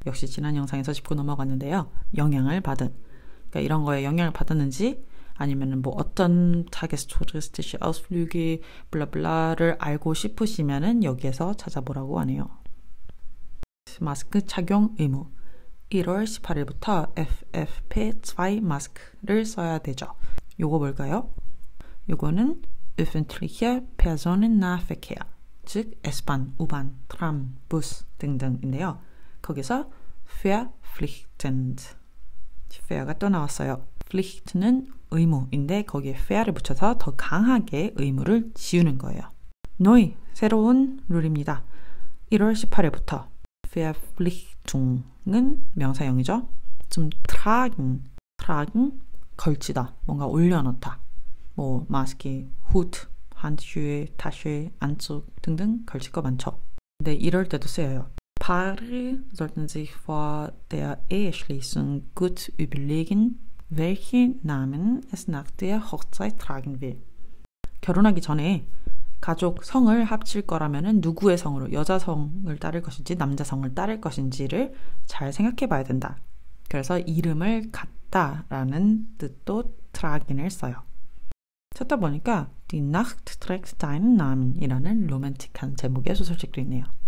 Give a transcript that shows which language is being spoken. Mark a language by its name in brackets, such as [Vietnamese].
[Korean] 역시 지난 영상에서 짚고 넘어갔는데요. 영향을 받은. 그러니까 이런 거에 영향을 받았는지 아니면은 뭐 어떤 [German] Tagestouristische Ausflüge [Korean] 블라블라를 알고 싶으시면은 여기에서 찾아보라고 하네요. 마스크 착용 의무. 1월 18일부터 FFP2 마스크를 써야 되죠. 요거 뭘까요? 요거는 [German] öffentliche Personennahverkehr, [Korean] 즉 S-Bahn, U-Bahn, Tram, Bus 등등인데요. 거기서 verpflichtend, fair가 또 나왔어요. pflicht는 의무인데 거기에 fair를 붙여서 더 강하게 의무를 지우는 거예요. neu, 새로운 룰입니다. 1월 18일부터 verpflichtung은 명사형이죠. 좀 tragen, 걸치다, 뭔가 올려놓다. 뭐 마스크, 후드, 한dschuhe, Tasche, Anzug 등등 걸칠 거 많죠. 근데 이럴 때도 쓰여요. [German] Paare sollten sich vor der Eheschließung gut überlegen, welche Namen es nach der Hochzeit tragen will. [Korean] 결혼하기 전에 가족 성을 합칠 거라면은 누구의 성으로, 여자 성을 따를 것인지 남자 성을 따를 것인지를 잘 생각해 봐야 된다. 그래서 이름을 갖다라는 뜻도 tragen을 써요. 찾다 보니까 [German] Die Nacht trägt deinen Namen [Korean] 이라는 로맨틱한 제목의 소설책도 있네요.